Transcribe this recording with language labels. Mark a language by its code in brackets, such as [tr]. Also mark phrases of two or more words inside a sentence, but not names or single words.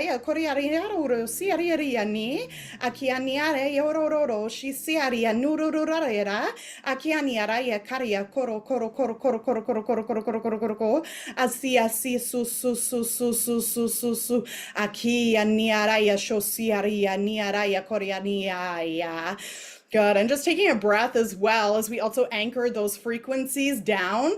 [en] koriariaro siariani, akianiare yororo, she siaria nururarera, akianiara karia koro koro koro koro koro koro koro koro koro koro koro koro, asi su su su su su su su su, akianiara shosiaria niara koriania. Good. And just taking a breath as well as we also anchor those frequencies down.